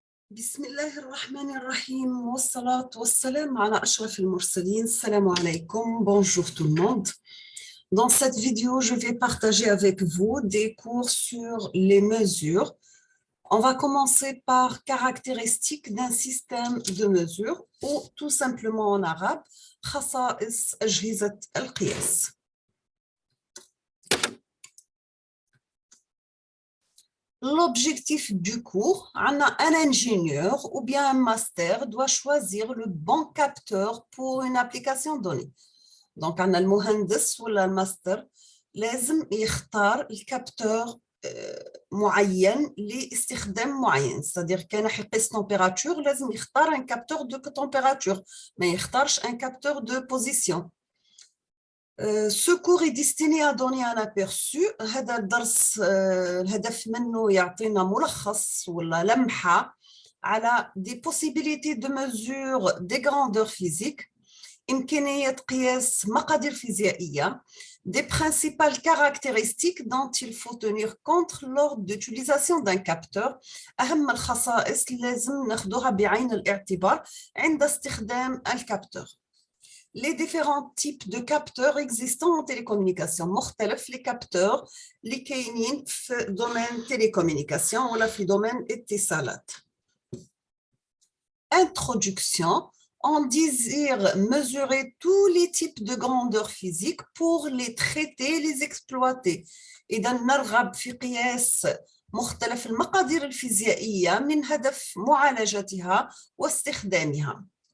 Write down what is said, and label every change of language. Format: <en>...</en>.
<ar>بسم الله الرحمن الرحيم والصلاة والسلام على أشرف المرسلين.</ar> <fr>Salam alaikum, bonjour tout le monde. Dans cette vidéo, je vais partager avec vous des cours sur les mesures. On va commencer par caractéristiques d'un système de mesure ou tout simplement en arabe,</fr> <ar>خصائص أجهزة القياس.</ar> <fr>L'objectif du cours, un ingénieur ou bien un master doit choisir le bon capteur pour une application donnée.</fr> <ar>Donc, un المهندس ولا الماستر لازم يختار الكابتور معين لاستخدام معين.</ar> <fr>C'est-à-dire</fr> <ar>كان يقيس</ar> <fr>température</fr> <ar>لازم يختار</ar> <fr>un capteur de température,</fr> <ar>ما يختارش</ar> <fr>un capteur de position. Ce cours est destiné à donner un aperçu.</fr> <ar>هذا الدرس الهدف منه يعطينا ملخص ولا لمحة على</ar> <fr>des possibilités de mesure des grandeurs physiques,</fr> <ar>إمكانية قياس مقادير فيزيائية,</ar> <fr>des principales caractéristiques dont il faut tenir compte lors d'utilisation d'un capteur.</fr> <ar>أهم الخصائص اللي لازم ناخدوها بعين الاعتبار عند استخدام الكابتور.</ar> <fr>Les différents types de capteurs existants en télécommunication.</fr> <ar>مختلف</ar> <fr>les capteurs</fr> <ar>اللي كاينين في</ar> <fr>domaine télécommunication</fr> <ar>ولا في domaine اتصالات.</ar> <fr>Introduction. On désire mesurer tous les types de grandeur physique pour les traiter, les exploiter.</fr> <ar>إذا نرغب في قياس مختلف المقادير الفيزيائية من هدف معالجتها واستغلالها.</ar>